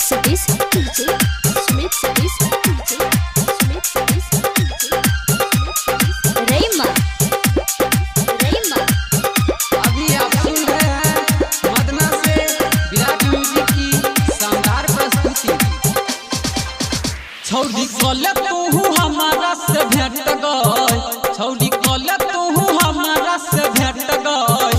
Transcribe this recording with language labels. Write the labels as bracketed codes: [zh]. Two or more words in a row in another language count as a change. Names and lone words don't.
[hi] Satish, DJ Sumit Satish, DJ Sumit Satish, DJ Rayma अभी आप सुन रहे हैं मदना से विराट म्यूजिक की शानदार प्रस्तुति। [anp] छौरी कले तू हमारा से भेट गई, छौरी कले तू हमारा से भेट गई,